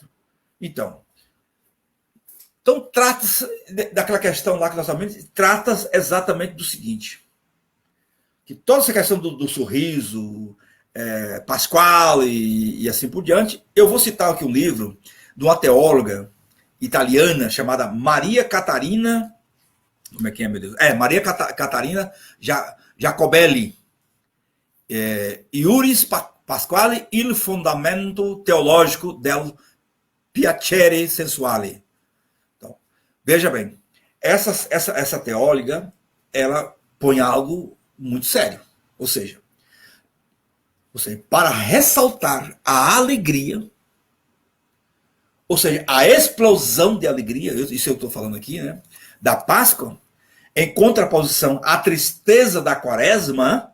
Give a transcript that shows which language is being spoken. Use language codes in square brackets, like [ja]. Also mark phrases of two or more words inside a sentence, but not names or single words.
[pt] Então trata-se daquela questão lá que nós falamos, trata-se exatamente do seguinte, que toda essa questão do sorriso, Pasquale e assim por diante, eu vou citar aqui um livro de uma teóloga italiana chamada Maria Catarina, como é que é, meu Deus? Maria Catarina Jacobelli, Iuris Pasquale, il fondamento teologico del piacere sensuale. Então, veja bem, essa teóloga, ela põe algo muito sério, ou seja, para ressaltar a alegria, ou seja, a explosão de alegria, isso eu estou falando aqui, né, da Páscoa, em contraposição à tristeza da Quaresma.